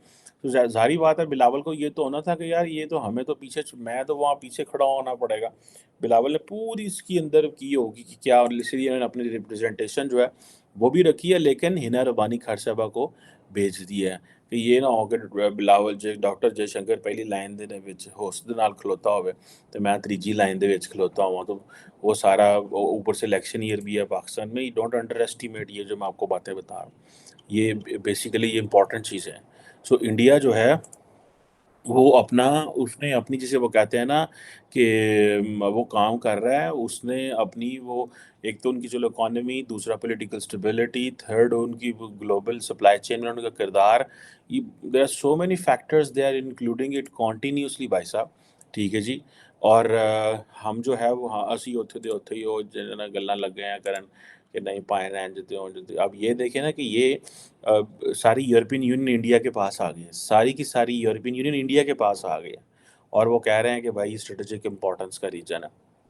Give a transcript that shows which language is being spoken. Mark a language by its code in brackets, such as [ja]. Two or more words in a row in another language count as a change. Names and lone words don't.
[ur] تو ظاہری بات ہے بلاول کو یہ تو ہونا تھا کہ یار یہ تو ہمیں تو پیچھے, میں تو وہاں پیچھے کھڑا ہونا پڑے گا. بلاول نے پوری اس کی اندر کی ہوگی کہ کیا, اور اس لیے انہوں نے اپنی ریپرزنٹیشن جو ہے وہ بھی رکھی ہے, لیکن ہنا ربانی خرصبہ کو بھیج دیا ہے کہ یہ نہ ہو کہ بلاول ڈاکٹر جے شنکر [pa] پہلی لائن دے وچ ہوسٹ دے نال کھلوتا ہوئے تو میں تیجی لائن دے وچ کھلوتا ہوا. [ur] تو وہ سارا اوپر سے [en] election year [ur] بھی ہے پاکستان میں. [en] don't underestimate [ur] یہ جو میں آپ کو باتیں بتا رہا ہوں, یہ بیسیکلی یہ امپورٹنٹ چیزیں ہیں. سو انڈیا جو ہے وہ اپنا, اس نے اپنی جسے وہ کہتے ہیں نا کہ وہ کام کر رہا ہے, اس نے اپنی وہ ایک تو ان کی چلو اکانومی, دوسرا [en] political stability, [ur] تھرڈ ان کی [en] global supply chain [ur] میں ان کا کردار. [en] there are so many factors they are including it continuously [ur] بھائی صاحب. ٹھیک ہے جی, اور ہم جو ہے وہ [pa] اسی اتھے ہی وہ گلاں لگ گئے ہیں کرن کہ نہیں پائے رہیں جتے ہوں جتے. [ur] اب یہ دیکھیں نا کہ یہ ساری [en] European Union [ur] انڈیا کے پاس آ گئی ہے, ساری کی ساری [en] European Union [ur] انڈیا کے پاس آ گئی ہے, اور وہ کہہ رہے ہیں کہ بھائی [en] strategic importance [ur] کا ریجن ہے.